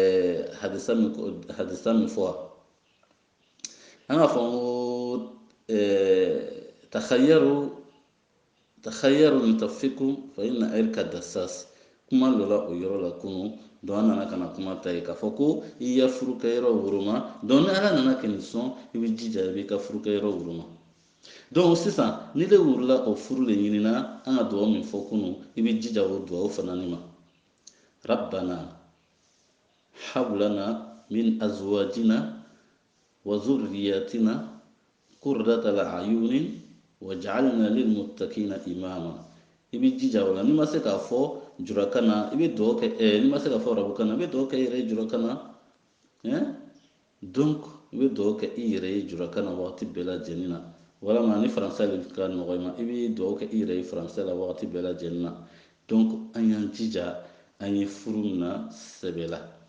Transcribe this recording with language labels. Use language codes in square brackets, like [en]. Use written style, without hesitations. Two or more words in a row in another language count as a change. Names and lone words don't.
[bm] hadisa min fɔ an ka fɔ n ko [ar] تخيروا لنطفكم فإن العرق دساس [bm] kuma dɔ la o yɔrɔ la kunun donc an nana ka na kuma ta ye k'a fɔ ko i ya furukɛyɔrɔ woroma donc ni ala nana kɛ nin sɔn i bɛ jija i b'i ka furukɛyɔrɔ woroma donc sisan ni de wurila o furu de ɲinina an ka dugawu min fɔ kunun i bɛ jija o dugawu fana ni ma [ar] ربنا هب لنا من أزواجنا وذرياتنا قرة أعين واجعلنا للمتقين إماما [bm] i bɛ jija o la n'i ma se k'a fɔ jurakana i bɛ dugawu kɛ n'i ma se k'a fɔ arabukana i bɛ dugawu kɛ i yɛrɛ ye jurakana donc i bɛ dugawu kɛ i yɛrɛ ye jurakana wagati bɛɛ lajɛlen na walama ni faransɛ de ka nɔgɔ i ma i bɛ dugawu kɛ i yɛrɛ ye faransɛ la wagati bɛɛ lajɛlen na donc an y'an jija an ye furu mina sɛbɛ la